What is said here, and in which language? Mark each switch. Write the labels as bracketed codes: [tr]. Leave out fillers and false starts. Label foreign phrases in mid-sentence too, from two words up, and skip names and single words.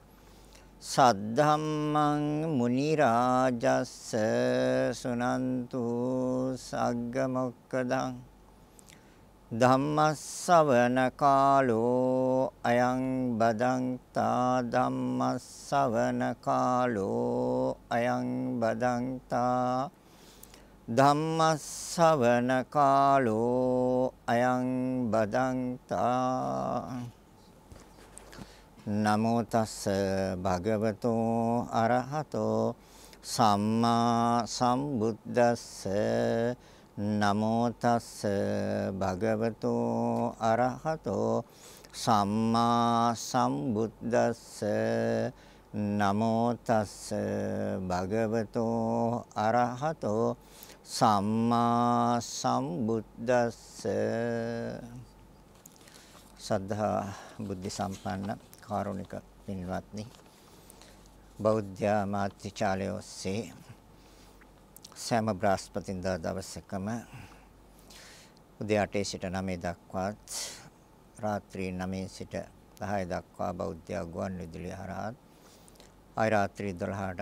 [pi] සද්ධම්මං මුනි රාජස්ස සුනන්තු සග්ග මොක්කදං ධම්මස්සවන කාලෝ අයං බදන්තා ධම්මස්සවන කාලෝ අයං බදන්තා ධම්මස්සවන කාලෝ අයං බදන්තා නමෝ තස්ස භගවතෝ අරහතෝ සම්මා සම්බුද්දස්ස නමෝ තස්ස භගවතෝ අරහතෝ සම්මා සම්බුද්දස්ස නමෝ තස්ස භගවතෝ අරහතෝ සම්මා සම්බුද්දස්ස. [si] සද්ධා බුද්ධ සම්පන්න කාරුණික පින්වත්නි, බෞද්ධ මාත්‍රිචාලය ඔස්සේ සෑම බ්‍රහස්පතින්දා දවසකම උදේ 8 සිට 9 දක්වාත් රාත්‍රී 9 සිට 10 දක්වා බෞද්ධ ගුවන් විදුලිය හරහා ආය රාත්‍රී 12ට